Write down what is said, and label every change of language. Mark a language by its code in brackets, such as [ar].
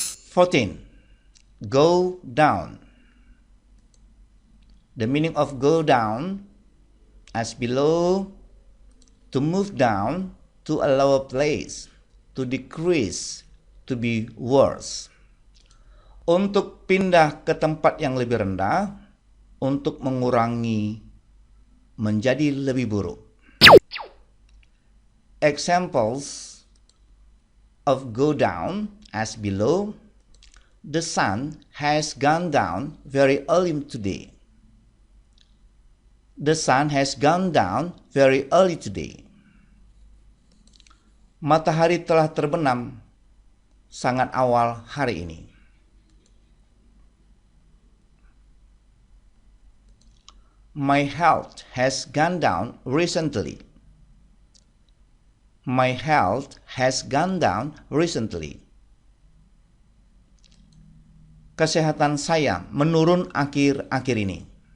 [en] 14. Go down. The meaning of go down as below. To move down to a lower place. To decrease. To be worse. [id] Untuk pindah ke tempat yang lebih rendah. Untuk mengurangi, menjadi lebih buruk. [en] Examples of go down as below. The sun has gone down very early today. The sun has gone down very early today. [id] Matahari telah terbenam sangat awal hari ini. [en] My health has gone down recently. My health has gone down recently. [id] Kesehatan saya menurun akhir-akhir ini.